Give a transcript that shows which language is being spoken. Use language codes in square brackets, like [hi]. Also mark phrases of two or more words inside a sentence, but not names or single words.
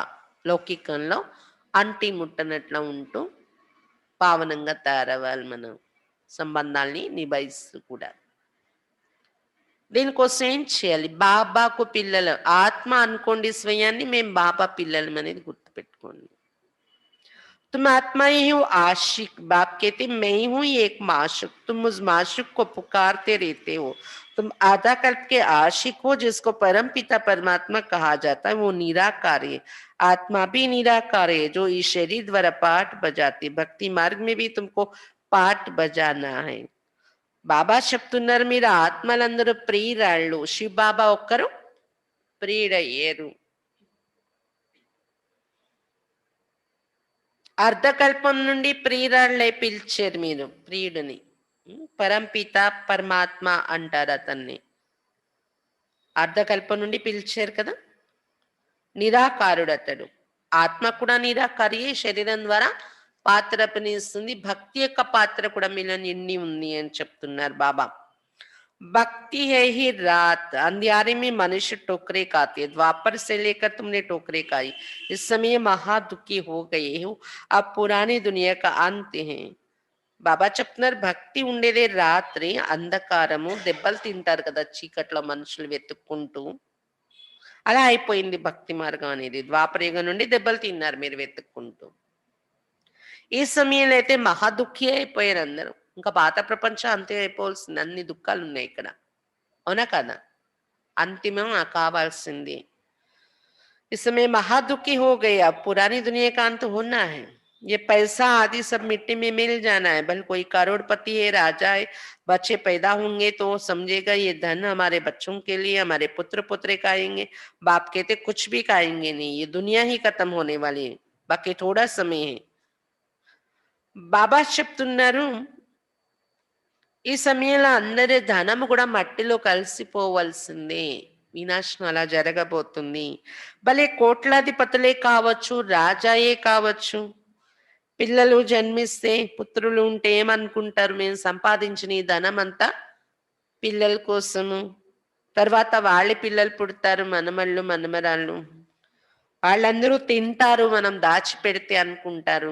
[te] లౌకికంలో అంటి ముట్టనట్లా ఉంటూ పావనంగా తయారవ్వాలి మనం, సంబంధాల్ని నిభాయిస్తూ కూడా. దీనికోసం ఏం చేయాలి? బాబాకు పిల్లలు, ఆత్మ అనుకోండి స్వయాన్ని, మేము బాబా పిల్లలం అనేది గుర్తుపెట్టుకోండి. [hi] तुम आत्मा ही हो आशिक, बाप कहते मैं ही हूं ये एक माशुक, तुम उस माशुक को पुकारते रहते हो। तुम आधा कल्प के आशिक हो जिसको परम पिता परमात्मा कहा जाता है, वो निराकार है। आत्मा भी निराकार है जो इस शरीर द्वारा पाठ बजाते, भक्ति मार्ग में भी तुमको पाठ बजाना है। [te] బాబా చెప్తున్నారు మీరు ఆత్మలందరూ ప్రియురాళ్ళు, శివ బాబా ఒక్కరు ప్రియుడయ్యారు. అర్ధకల్పం నుండి ప్రియురాళ్ళే పిలిచారు మీరు ప్రియుడిని. పరంపిత పరమాత్మ అంటారు అతన్ని. అర్ధకల్పం నుండి పిలిచారు కదా. నిరాకారుడు అతడు. ఆత్మ కూడా నిరాకారియే, శరీరం ద్వారా పాత్ర అభినయిస్తుంది. భక్తి యొక్క పాత్ర కూడా మీలో నిండి ఉంది అని చెప్తున్నారు బాబా. [hi] भक्ति है ही रात, अंधियारे में मनुष्य टोकरे खाते, द्वापर से लेकर तुमने टोकरे खाई, इस समय महा दुखी हो गए हो, अब पुरानी दुनिया का अंत है। [te] బాబా చెప్తున్నారు భక్తి ఉండేదే రాత్రి, అంధకారము, దెబ్బలు తింటారు కదా చీకట్లో మనుషులు వెతుక్కుంటూ, అలా అయిపోయింది భక్తి మార్గం అనేది. ద్వాపరయుగం నుండి దెబ్బలు తిన్నారు మీరు వెతుక్కుంటూ. ఈ సమయంలో అయితే మహా దుఃఖి అయిపోయారు అందరూ. ఇంకా పాత ప్రపంచం అంతే అయిపోవాల్సింది, అన్ని దుఃఖాలు ఉన్నాయి ఇక్కడ, అవునా కదా? अंतिम कावाल्सिंदी। [hi] इस समय महादुखी हो गए, अब पुरानी दुनिया का अंत होना है। ये पैसा आदि सब मिट्टी में मिल जाना है। भले कोई करोड़पति है, राजा है, बच्चे पैदा होंगे तो समझेगा ये धन हमारे बच्चों के लिए, हमारे पुत्र पुत्र खाएंगे। बाप कहते कुछ भी खाएंगे नहीं, ये दुनिया ही खत्म होने वाली है, बाकी थोड़ा समय है। [te] బాబా చెప్తున్నారు ఈ సమయంలో అందరి ధనము కూడా మట్టిలో కలిసిపోవలసిందే, వినాశనం అలా జరగబోతుంది. భలే కోట్లాధిపతులే కావచ్చు, రాజాయే కావచ్చు, పిల్లలు జన్మిస్తే పుత్రులు ఉంటే ఏమనుకుంటారు, మేము సంపాదించిన ఈ ధనం అంతా పిల్లల కోసము, తర్వాత వాళ్ళ పిల్లలు పుడతారు, మనమళ్ళు మనమరాళ్ళు, వాళ్ళందరూ తింటారు మనం దాచిపెడితే అనుకుంటారు.